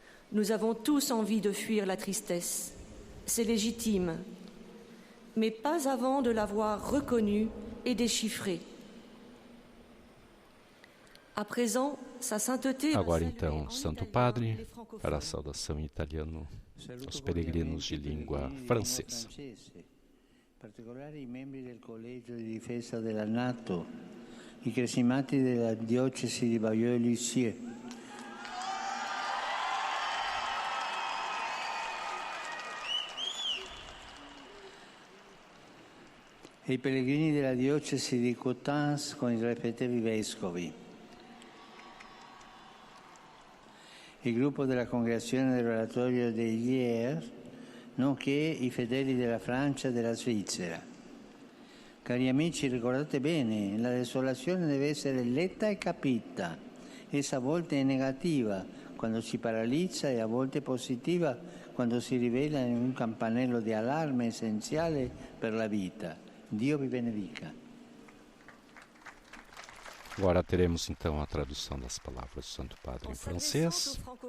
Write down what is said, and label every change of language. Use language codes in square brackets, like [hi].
[fr] Nous avons tous envie de fuir la tristesse. C'est légitime, mais pas avant de l'avoir reconnue et déchiffrée. À présent, sa sainteté. [pt] Agora então, Santo Padre, para a saudação em italiano aos peregrinos de língua francesa. [it] In particolare i membri del Collegio di Difesa della NATO, i cresimati della diocesi di Bayeux-Lussier. E i pellegrini della diocesi di Coutances con i rispettivi vescovi. Il gruppo della congregazione dell'oratorio dei Liers, nonché i fedeli della Francia e della Svizzera. Cari amici, ricordate bene, la desolazione deve essere letta e capita. Essa a volte è negativa quando si paralizza e a volte positiva quando si rivela in un campanello di allarme essenziale per la vita. Dio vi benedica. [pt] Agora teremos então a tradução das palavras do Santo Padre em francês.